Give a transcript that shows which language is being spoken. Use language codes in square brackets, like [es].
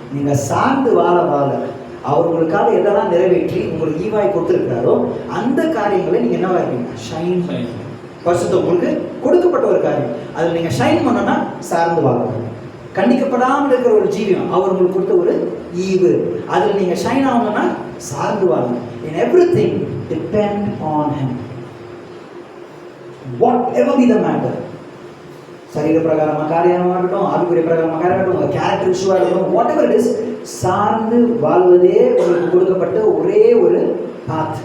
[ta] நீங்க சார்ந்து வாழ வாழ அவர் உங்களுக்காக எதெல்லாம் நிறைவேற்றி உங்களுக்கு ஈவாய் கொடுத்துருக்கிறாரோ அந்த காரியங்களை நீங்க என்னவா இருக்கீங்க, ஷைன் பண்ணீங்க. வருஷத்தை உங்களுக்கு கொடுக்கப்பட்ட ஒரு காரியம், அதில் நீங்க ஷைன் பண்ணனா சார்ந்து வாழணும். கண்டிக்கப்படாமல் இருக்கிற ஒரு ஜீவியம் அவர் உங்களுக்கு கொடுத்த ஒரு ஈவு, அதில் நீங்க ஷைன் ஆகணும்னா சார்ந்து வாழணும். [en] In everything depend on him, whatever be the matter. [ta] சரீர பிரகாரமாக காரியமாக இருக்கட்டும், ஆவிக்குரிய பிரகாரமாக காரியம் இருக்கட்டும், உங்கள் கேரக்டர் இஷ்யூவாக இருக்கட்டும், [en] whatever it is, [ta] சார்ந்து வாழ்வதே உங்களுக்கு கொடுக்கப்பட்ட ஒரே ஒரு பாத்.